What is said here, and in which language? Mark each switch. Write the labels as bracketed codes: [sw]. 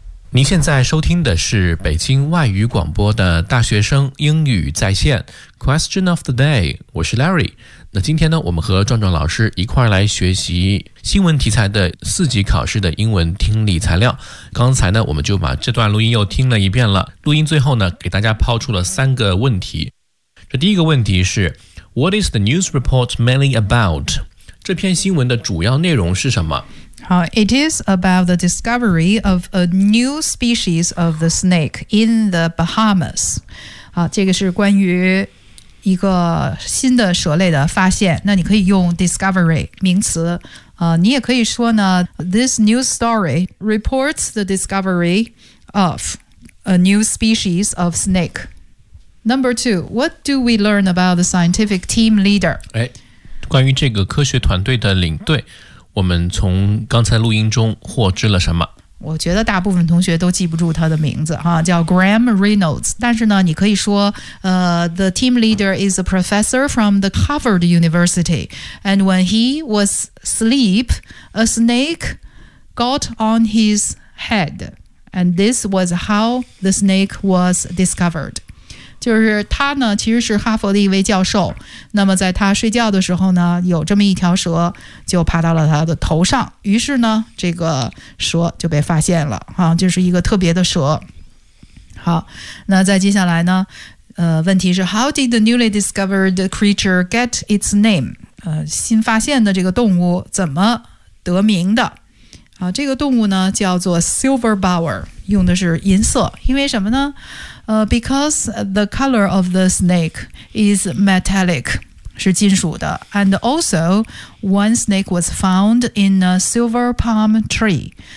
[zh] 您现在收听的是北京外语广播的大学生英语在线 [en] Question of the day， [zh] 我是 Larry。那今天呢，我们和壮壮老师一块来学习新闻题材的四级考试的英文听力材料。刚才呢，我们就把这段录音又听了一遍了，录音最后呢，给大家抛出了三个问题。这第一个问题是 [en] What is the news report mainly about？ [zh] 这篇新闻的主要内容是什么？ [en] It is about the discovery of a new species of the snake in the Bahamas. [zh] 这个是关于一个新的蛇类的发现。那你可以用 discovery 名词。你也可以说呢 [en] ,this news story reports the discovery of a new species of snake. Number two, what do we learn about the scientific team leader? [zh] 关于这个科学团队的领队。我们从刚才录音中获知了什么？我觉得大部分同学都记不住他的名字哈，叫 Graham Reynolds。但是呢，你可以说， [en] the team leader is a professor from the Harvard University. And when he was asleep, a snake got on his head. And this was how the snake was discovered. [zh] 就是他呢其实是哈佛的一位教授，那么在他睡觉的时候呢，有这么一条蛇就爬到了他的头上，于是呢这个蛇就被发现了，就是一个特别的蛇。好，那再接下来呢，问题是 [en] How did the newly discovered creature get its name？ [zh] 新发现的这个动物怎么得名的？好，这个动物呢叫做 Silver Bower， 用的是银色，因为什么呢？ [en] Because the color of the snake is metallic, [zh] 是金属的。 [en] And also, one snake was found in a silver palm tree.